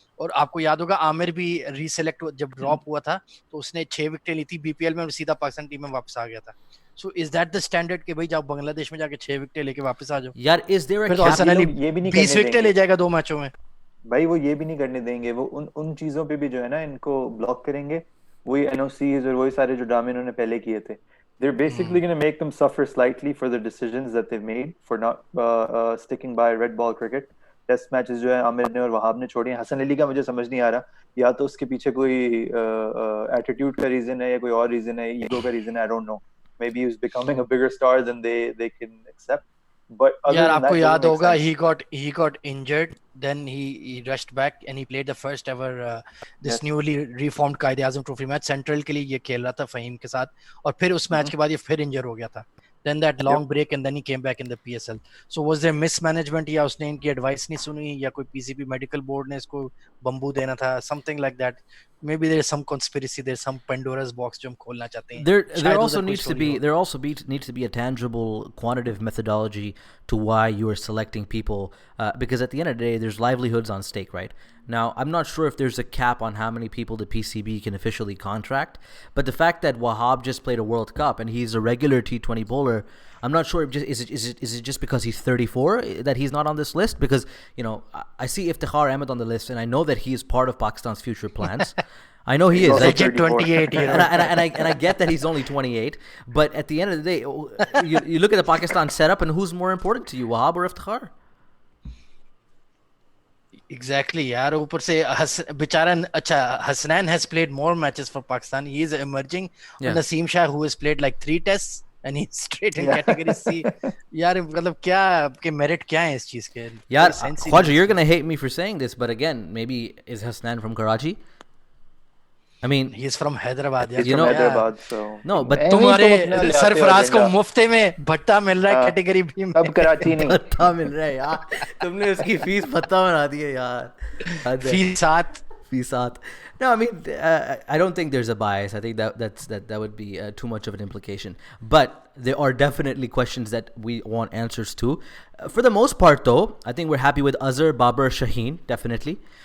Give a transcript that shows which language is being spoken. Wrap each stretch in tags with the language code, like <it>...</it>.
<hi>और आपको याद होगा आमिर भी रीसेलेक्ट जब ड्रॉप हुआ था तो उसने 6 विकेटें ली थी बीपीएल में और सीधा पाकिस्तान टीम में वापस आ गया था.</hi> <en>so is that the standard</en> <hi>कि भाई जाओ बांग्लादेश में जाके 6 विकेटें लेके वापस आ जाओ?</hi> <en>यार is there</en> <hi>फिर तो हसन अली 20 विकेटें ले जाएगा 2 मैचों में. भाई वो ये भी नहीं करने देंगे. वो उन चीजों पे भी जो है ना इनको ब्लॉक करेंगे. वही एनओसीज और वही सारे जो ड्रामे इन्होंने पहले किए थे.</hi> <en>They're basically going to make them suffer slightly for the decisions that they've made for not sticking by red ball cricket.</en> <hi>Test matches जो है आमिर ने और वहाब ने छोड़े हैं. हसन अली का मुझे समझ नहीं आ रहा, या तो उसके पीछे कोई एटीट्यूड का रीजन है या कोई और रीजन है, ईगो का रीजन है.</hi> <en>I don't know. Maybe he's becoming a bigger star than they can accept. But</en> <hi>यार आपको याद होगा</hi> <en>he got injured, then he rushed back and he played the first ever this newly reformed Quaid-e Azam trophy match.</en> <hi>Central के लिए ये खेल रहा था फहीम के साथ, और फिर उस मैच के बाद ये फिर इंजर हो गया था.</hi> <en>Then that long break and then he came back in the PSL. So was there mismanagement,</en> <hi>या उसने इनकी एडवाइस नहीं सुनी, या कोई PCB मेडिकल बोर्ड ने इसको बम्बू देना था?</hi> <en>Something like that. Maybe there's some conspiracy, there's some Pandora's box</en> <hi>जो हम खोलना चाहते हैं.</hi> <en>There also needs to be a tangible quantitative methodology to why you are selecting people, because at the end of the day there's livelihoods on stake, right? Now I'm not sure if there's a cap on how many people the PCB can officially contract, but the fact that Wahab just played a World Cup and he's a regular T20 bowler, I'm not sure if is it just because he's 34 that he's not on this list? Because you know I see Iftikhar Ahmed on the list and I know that he is part of Pakistan's future plans. I know he is. Legit 28, you know. and I get that he's only 28, but at the end of the day, you look at the Pakistan setup and who's more important to you, Wahab or Iftikhar? Exactly यार.</en> <hi>ऊपर से बेचारा अच्छा</hi> <en>Hasnan has played more matches for Pakistan. He is emerging. Yeah. Naseem Shah who has played like 3 tests and he's straight in category C.</en> <hi>यार मतलब क्या आपके merit क्या है इस चीज के?</hi> <en>यार Khwaja, you're going to hate me for saying this, but again, maybe is Hasnan from Karachi? I mean, he's from Hyderabad. He's from Hyderabad, so no, but</en> <hi>तुम्हारे सरफराज को मुफ्त में भट्टा मिल रहा है कैटेगरी बी में. अब कराची नहीं भट्टा मिल रहा है यार. तुमने उसकी फीस भत्ता बना दी है यार. फीसात.</hi> <en>No, I mean, I don't think there's a bias. I think that would be too much of an implication. But there are definitely questions that we want answers to. For the most part, though, I think we're happy with Azhar, Babar, Shaheen, definitely.</en>